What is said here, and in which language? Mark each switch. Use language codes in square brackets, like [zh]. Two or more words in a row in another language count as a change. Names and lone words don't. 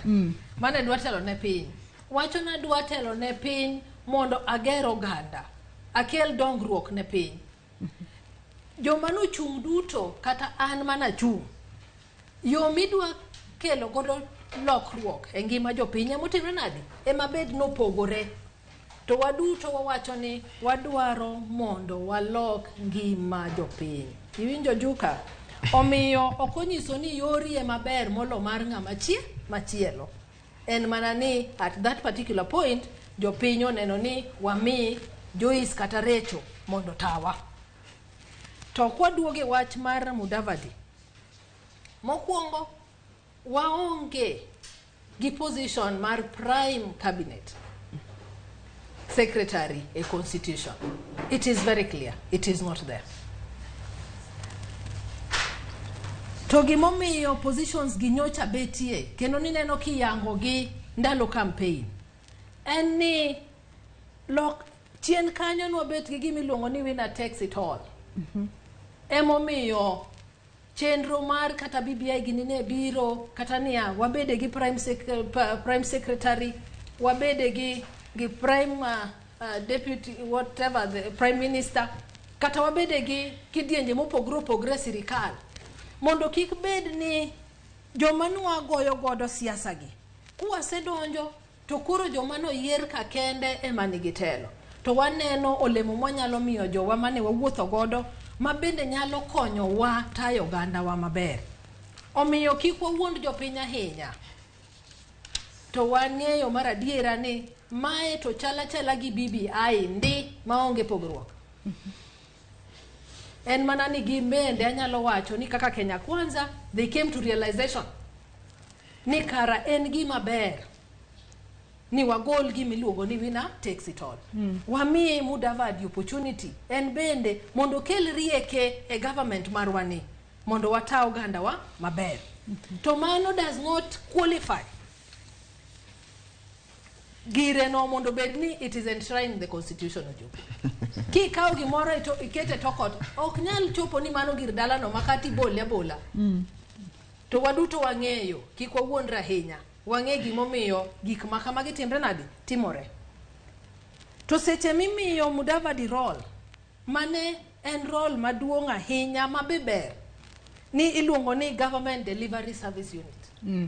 [luo] mane dwa telo ne piny wacho na dwa telo ne piny mondo agero oganda akel dongruok ne piny joma no chung duto kata an mana chung yo midwa kelo godo lokruok e ngima jopiny motimre nadi ema bed nopogore to waduto wawacho ni wadwaro mondo walok ngima jopiny. Iwinjo Juka? Omiyo okonyiso ni yori ema ber molo mar ng'ama machielo. En mana ni [en] at that particular point [luo] jopiny oneno ni wami Joyce kata Recho mondo tawa. To kwaduoge wach mar Mudavadi. Mokwongo waonge gi position mar [en] prime cabinet secretary a constitution. It is very clear. It is not there. [luo] To gimomiyo positions gi nyocha betie kendo ni neno kiyango gi ndalo campaign en ni chien kanyo no bet gi gimiluongo ni [en] winner takes it all. [luo] Emomiyo chenro mar kata BBI gini ne biro kata niya wabede gi [en] prime secretary [luo] wabede gi [en] prime deputy whatever the prime minister [luo] kata wabede gi kidienje mopogre sirkal mondo kik bed ni joma nwa goyo godo siasa gi kuwasedonjo to koro joma no yier ka kende ema nigi telo to waneno olemo mwanyalo miyo jowa mane wawuotho godo mabende nyalo konyo wa tayo oganda wa maber. Omiyo kik wawuond jopiny ahinya. To wang'eyo mar adiera ni mae to chala gi BBI ndi maonge pogruok. En mana ni gimende anyalo wacho ni kaka Kenya Kwanza [en] they came to realization [luo] ni kara en gima ber ni wagol gimiluongo ni [en] winner takes it all. [luo] Wami Mudavadi opportunity en bende mondo kel rieke e government marwani mondo wata oganda wa maber. To mano [en] does not qualify [luo] gire no mondo bed ni [en] it is enshrined in the constitution [luo] ojo. Ki kawo gimoro ikete tokot ok nyal chopo ni mano gir dala no makati bola. To waduto wang'eyo kik wawuondra ahinya. Wang'e gimomiyo gik makamagi timre nadi timore. To seche mimiyo Mudavadi role mane en role maduong' ahinya maber ni iluongo ni [en] government delivery service unit.